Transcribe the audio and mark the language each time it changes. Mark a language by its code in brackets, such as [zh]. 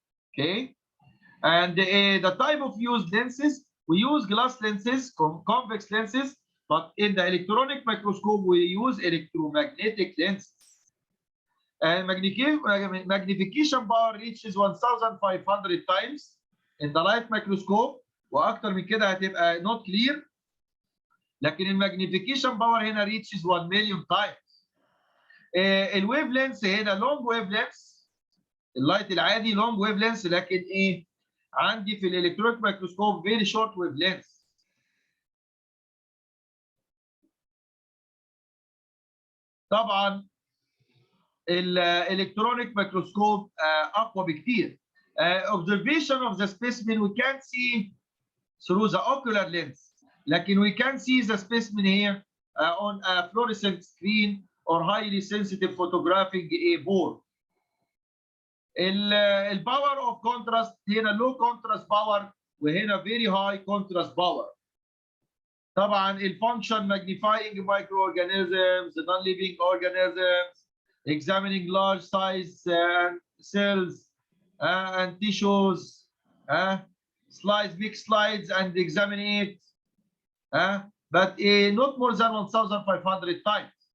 [en] Okay, and the type of used lenses, we use glass lenses, convex lenses, but in the electronic microscope, we use electromagnetic lenses. And magnification power reaches 1500 times in the light microscope، [ar] واكتر من كده هتبقى [en] not clear. [ar] لكن الماجنيفيكيشن باور هنا [en] reaches 1 million times. [ar] الويف لينس هنا لونج ويف لينس، اللايت العادي لونج ويف لينس، لكن عندي في الالكترونيك مايكروسكوب فيري شورت ويف لينس. طبعا الالكترونيك مايكروسكوب اقوى بكتير. [en] Observation of the specimen we can't see through the ocular lens، لكن we can see the specimen here on a fluorescent screen or highly sensitive photographic board. [ar] الباور اوف كونتراست هنا لو كونتراست باور، وهنا فيري هاي كونتراست باور. طبعا الفانكشن [en] magnifying microorganisms, non-living organisms, examining large size cells and tissues, mix slides and examine it, but not more than 1500 times.